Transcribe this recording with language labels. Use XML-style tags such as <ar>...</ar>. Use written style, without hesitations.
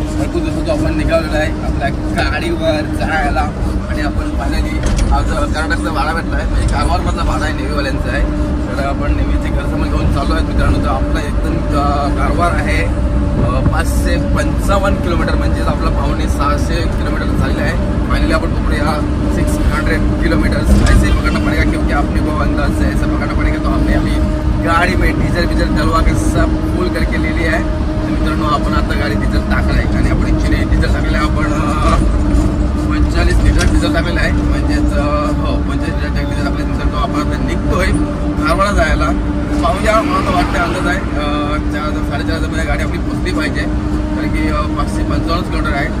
<mr>भरपूर दिवसाचं आपण निघालेलो आहे आपल्या गाडीवर जायला आणि आपण फायनली आज कर्नाटकचा भाडा भेटला आहे, म्हणजे कारवारमधला भाडा आहे, नेव्हीवाल्यांचा आहे. तर आपण नेव्हीचे घर समोर घेऊन चालू आहेत मित्रांनो. तर आपला एकदम कारवार आहे 555 किलोमीटर, म्हणजेच आपला 500-600 किलोमीटर झालेला आहे.</mr> <hi>फाइनली अपन पकड़े 600 किलोमीटर. ऐसे पकड़ना पड़ेगा क्योंकि आपने को अंदाज से ऐसा पकड़ना पड़ेगा. तो हमने अभी गाड़ी में डीजल डलवा के सब फुल करके ले लिया है.</hi> <mr>तो मित्रांनो, आपण आता गाडी डिझेल टाकलं आहे आणि आपण ॲक्च्युली डिझेल टाकलं आहे, आपण 45 लिटर डिझेल टाकलेलं आहे, म्हणजेच हो 45 लिटर डिझेल टाकल्यानंतर तो आपण आता निघतोय कारवारला जायला. पाहूया, मला तर वाटतं अंदाज आहे 4-4.5 गाडी आपली पोचली पाहिजे, कारण की 555 किलोमीटर आहे.</mr>